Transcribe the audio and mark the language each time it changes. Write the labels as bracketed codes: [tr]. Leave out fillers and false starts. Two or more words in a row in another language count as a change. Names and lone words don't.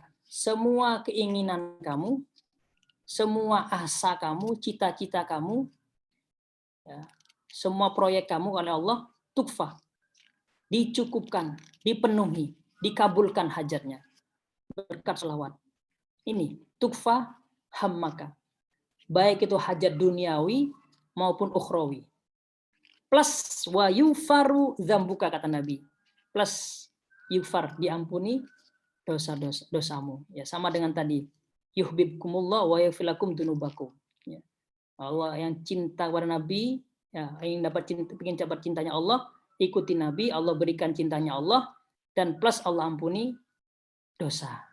[id] Semua keinginan kamu, semua asa kamu, cita-cita kamu, ya, semua proyek kamu oleh Allah, tukfah. Dicukupkan, dipenuhi, dikabulkan hajatnya. Berkat sholawat. Ini, [ar] تكفى همك. [id] Baik itu hajat duniawi maupun ukhrawi. [ar] Plus ويغفر ذنبك, [id] kata Nabi. Plus yufar, diampuni dosamu. Ya, sama dengan tadi. [ar] يحببكم الله ويغفر لكم ذنوبكم. [id] Ya. Allah yang cinta kepada Nabi, ya, ingin dapat cintanya Allah, ikuti Nabi, Allah berikan cintanya Allah, dan plus Allah ampuni dosa.